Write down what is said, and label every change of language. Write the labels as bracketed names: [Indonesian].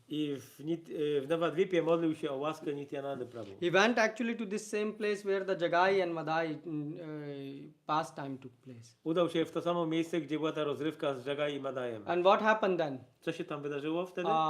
[Polish] I w Navadvipie modlił się o łaskę Nityanandy Prabhu. [English] He went actually to this same place where the Jagai and Madai pastime took place. [Polish] Udał się w to samo miejsce, gdzie była ta rozrywka z Jagai i Madajem. [English] And what happened then? [Polish] Co się tam wydarzyło wtedy?